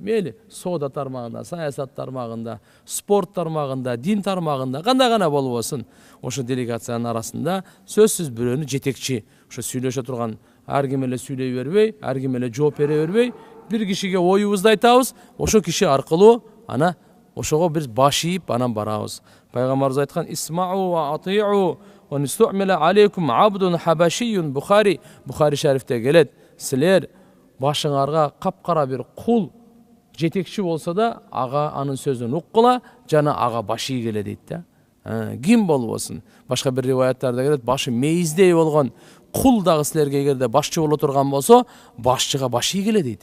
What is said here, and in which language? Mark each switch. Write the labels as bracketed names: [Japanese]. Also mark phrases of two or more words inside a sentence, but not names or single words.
[Kyrgyz] Мейли соода тармагында, саясат тармагында, спорт тармагында, дин тармагында, кандай гана болбосун, ошо делегациянын арасында сөзсүз бирөөнү жетекчи, ошо сүйлөшө турган, ар ким эле сүйлөй бербей, ар ким эле жооп бере бербей, бир кишиге оюбузду айтабыз, ошо киши аркылуу ана ошого биз баш ийип анан барабыз. Пайгамбарыбыз айткан: [Arabic] "اسمعوا وأطيعوا وإن استعمل عليكم عبد حبشي." [Kyrgyz] Бухари шарифте келет. Силер башыңарга капкара бир кул жетекчи болсо да ага анын сөзүн уккула жана ага баш ийгиле дейт да. Ким болбосун. Башка бир риваяттарда келет, башы мейиздей болгон кул дагы силерге эгерде башчы боло турган болсо, башчыга баш ийгиле дейт.